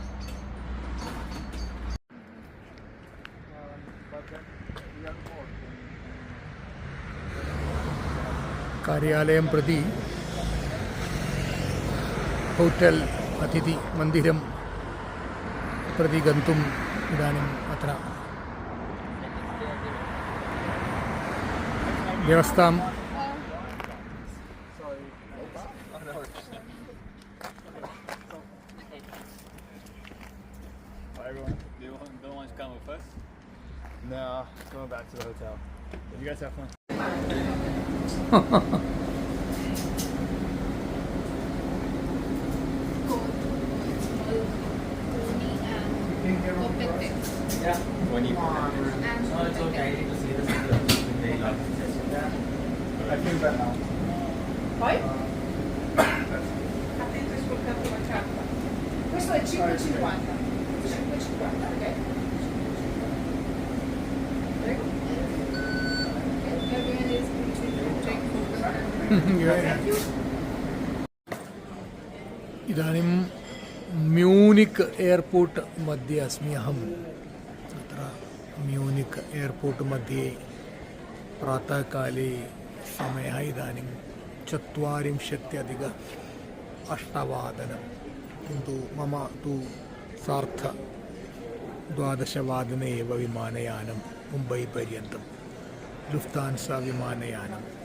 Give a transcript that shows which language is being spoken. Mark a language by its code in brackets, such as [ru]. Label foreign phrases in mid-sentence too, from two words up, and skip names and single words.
[sa] कार्यालयं प्रति होटेल् अतिथि मन्दिरं प्रति गन्तुम् इदानीम् अत्र व्यवस्थां [en] Don't want to come with us? No, going back to the hotel. You guys have fun. Yeah. When you no, it's okay. I need to see this. I feel better now. [it] Poi? Attento sul capo la carta. Questo è 5,50. 5,50, ok? Prego. [sa] इदानीं म्यूनिक् एर्पोर्ट् मध्ये अस्मि अहम्। अत्र म्यूनिक् एर्पोर्ट् मध्ये प्रातःकाले समयः इदानीं 4:48 किन्तु मम तु 12:30 एव विमानयानं मुम्बैपर्यन्तं लुफ्तान्सा विमानयानम्।